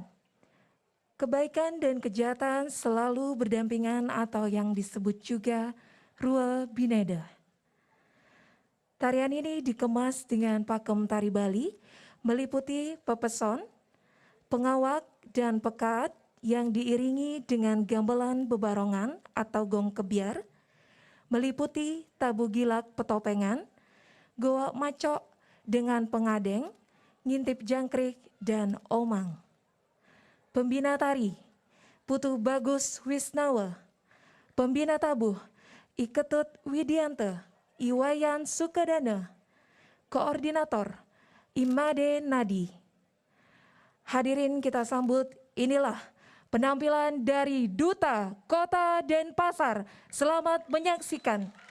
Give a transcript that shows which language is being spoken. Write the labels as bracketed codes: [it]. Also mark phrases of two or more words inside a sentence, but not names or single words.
[id] Kebaikan dan kejahatan selalu berdampingan atau yang disebut juga Rua Bineda. Tarian ini dikemas dengan pakem tari Bali, meliputi pepeson, pengawak, dan pekat yang diiringi dengan gamelan bebarongan atau gong kebiar, meliputi tabu gilak petopengan, goa macok dengan pengadeng, ngintip jangkrik, dan omang. Pembina tari, Putu Bagus Wisnawa. Pembina tabuh, Iketut Widiante, Iwayan Sukadana. Koordinator, Imade Nadi. Hadirin kita sambut, inilah penampilan dari Duta Kota Denpasar. Selamat menyaksikan.